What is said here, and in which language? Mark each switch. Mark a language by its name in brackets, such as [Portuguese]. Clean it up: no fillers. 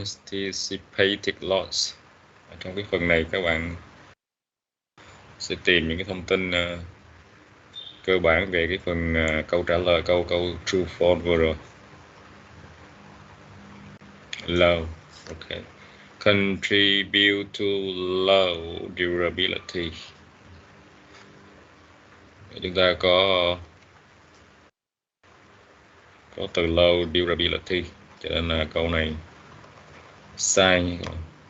[English] Unanticipated loss. [Vietnamese] Trong cái phần này các bạn sẽ tìm những cái thông tin cơ bản về cái phần câu trả lời, câu true false vừa rồi. [English] Low, okay. Contribute to low durability. [Vietnamese] Chúng ta có từ low durability, cho nên là câu này sai nha các bạn.